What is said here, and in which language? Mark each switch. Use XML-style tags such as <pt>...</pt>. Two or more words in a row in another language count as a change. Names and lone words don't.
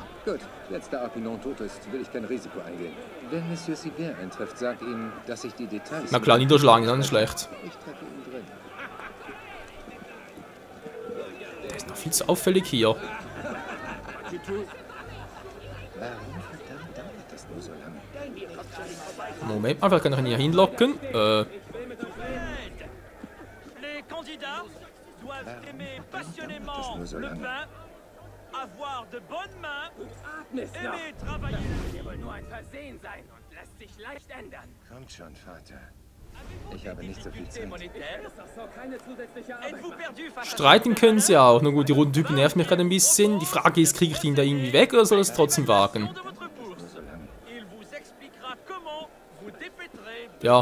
<de>Gut, jetzt da Arpinon tot ist, will ich kein Risiko eingehen. Wenn Monsieur Siver eintrifft, sagt ihm, dass ich die Details... Na klar, niederschlagen ist auch nicht schlecht. Ich treffe ihn drin. Der ist noch viel zu auffällig hier. Warum verdammt dauert das nur so lange? Moment mal, vielleicht kann ich ihn hier hinlocken.</de> <fr>Les candidats doivent aimer passionnément le pain, avoir de bonnes mains, aimer travailler.</fr> <de>Der wohl nur ein Versehen sein und lässt sich leicht ändern. Kommt schon, Vater. Ich habe nicht so viel Zeit. Streiten können sie auch. Na gut, die roten Typen nerven mich gerade ein bisschen. Die Frage ist, kriege ich ihn da irgendwie weg oder soll es trotzdem wagen? Ja.</de>